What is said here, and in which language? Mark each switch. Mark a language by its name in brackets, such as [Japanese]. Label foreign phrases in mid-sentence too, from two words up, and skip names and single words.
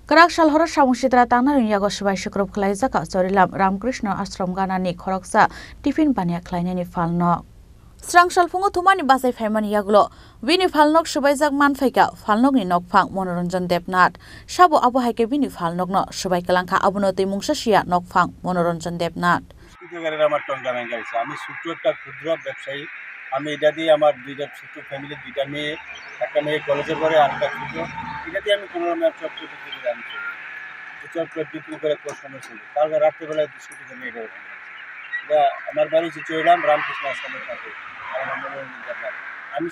[Kok Borok] Kerak salhora samungsitra tanah yago sebai syukrub kelai zaka sorilam Ramkrishna Ashram ganani khoroksa tifin bania klainani falno. Srang salfungo thumani basai faimani yaglo bini falnok subaijak manfaika falnokni nokphang Monoranjan Debnath sabo abo haike bini falnokno subai kalangkha abono teimungsasia nokphang Monoranjan Debnath [Bangla] আমার টঙ্গানাই গাইছে আমি ছোট্ট একটা ক্ষুদ্র ব্যবসায়ী আমি এটা দিয়ে আমার দুইটা ছোট্ট ফ্যামিলি দুইটা মেয়ে একটা মেয়ে কলেজে পড়ে আর একটা ছোট এটা দিয়ে আমি কোনো রকমের চপ বিক্রি করে আমি চলি চপ বিক্রি করে সময় চলি তারপর রাত্রেবেলায় 200 টাকা নিয়ে এটা আমার বাড়ি চিচইরাম রামকৃষ্ণ আশ্রমের কাছে আমি